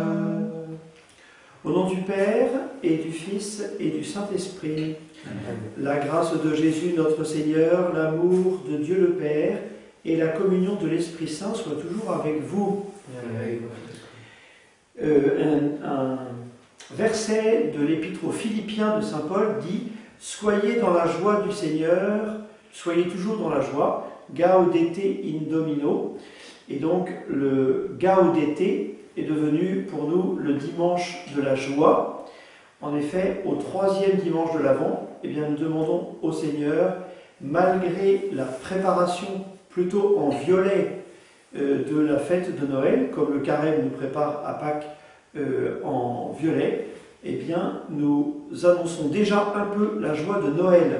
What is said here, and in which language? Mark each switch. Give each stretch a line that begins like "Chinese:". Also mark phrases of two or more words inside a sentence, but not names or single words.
French: Au nom du Père, et du Fils, et du Saint-Esprit, la grâce de Jésus notre Seigneur, l'amour de Dieu le Père, et la communion de l'Esprit Saint soit toujours avec vous. Un verset de l'Épître aux Philippiens de Saint Paul dit « Soyez dans la joie du Seigneur, soyez toujours dans la joie,
Latin: gaudete in Domino ».
French: Et donc le gaudete est devenu pour nous le dimanche de la joie. En effet, au 3e dimanche de l'Avent, nous demandons au Seigneur, malgré la préparation plutôt en violet de la fête de Noël, comme le carême nous prépare à Pâques en violet, nous annonçons déjà un peu la joie de Noël.